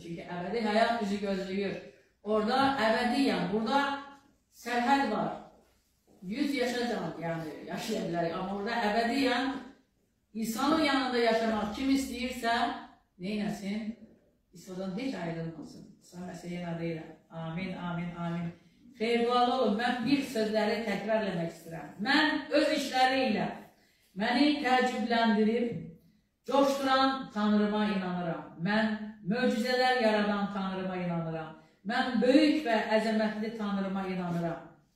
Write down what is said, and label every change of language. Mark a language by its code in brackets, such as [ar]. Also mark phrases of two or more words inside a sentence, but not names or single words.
[tr] Çünkü ebedi hayat bizi gözlüyor. Orada ebediyen, burada serhəd var. 100 yaşayacağım yani yaşayabilir ama orada ebediyen İsa'nın yanında yaşamak [az] kim istəyirsə neyləsin? [tr] İsa'dan hiç ayrılmasın. İsa Mesih'in adıyla. Amin, amin, amin. [az] Xeyr, dualı olun. Mən bir sözləri təkrar eləmək istəyirəm. Mən öz işləriyle məni təəccübləndirib, coşduran Tanrıma inanıram. Mən möcüzələr yaradan Tanrıma inanıram. Mən böyük və əzəmətli Tanrıma inanıram.